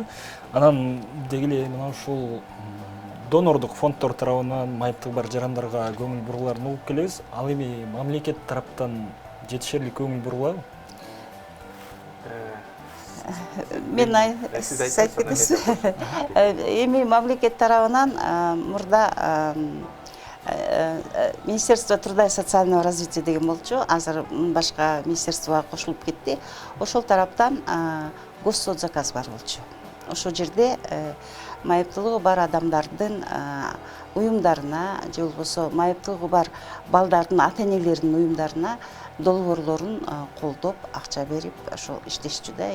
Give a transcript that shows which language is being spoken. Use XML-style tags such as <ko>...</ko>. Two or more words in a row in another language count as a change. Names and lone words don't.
<ky>Анан деги эле мына ушул донордук фонддор тарабынан майыптыгы бар жарандарга көңүл буруларын угуп келебиз. Ал эми мамлекет тараптан жетишерлик көңүл бурулабы? Мен айтып кетесиз. Эми мамлекет тарабынан мурда</ky> <ru>Министерство труда и социального развития</ru> <ky>деген болчу, азыр башка министерствого кошулуп кетти. Ошол тараптан госсоцзаказ бар болчу. Ошол жерде майыптуулугу бар адамдардын уюмдарына, же болбосо майыптуулугу бар балдардын ата-энелеринин уюмдарына долбоорлорун колдоп, акча берип, ошол иштешчү да.</ky>